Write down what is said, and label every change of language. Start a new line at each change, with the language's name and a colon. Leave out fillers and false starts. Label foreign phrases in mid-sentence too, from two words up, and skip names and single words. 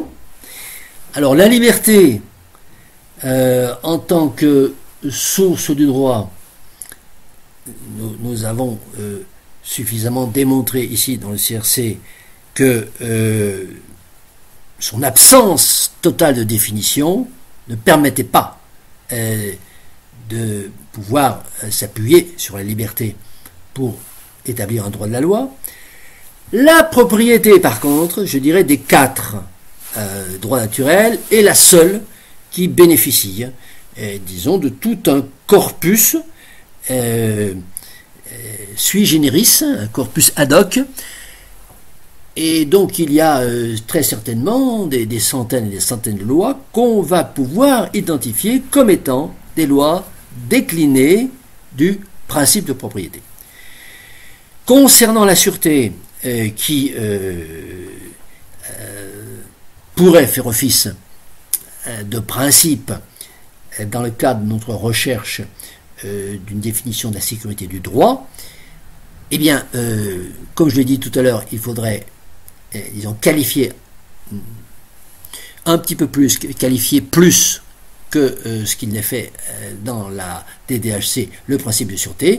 French: Alors, la liberté, en tant que source du droit, nous avons suffisamment démontré ici dans le CRC que son absence totale de définition ne permettait pas de pouvoir s'appuyer sur la liberté pour établir un droit de la loi. La propriété, par contre, je dirais des 4 droits naturels, est la seule qui bénéficie, disons, de tout un corpus
Latin: sui generis,
French: un corpus
Latin: ad hoc,
French: et donc il y a très certainement des centaines et des centaines de lois qu'on va pouvoir identifier comme étant des lois déclinées du principe de propriété. Concernant la sûreté, qui pourrait faire office de principe dans le cadre de notre recherche d'une définition de la sécurité du droit, eh bien, comme je l'ai dit tout à l'heure, il faudrait, disons, qualifier un petit peu plus, qualifier plus que ce qu'il n'est fait dans la DDHC, le principe de sûreté.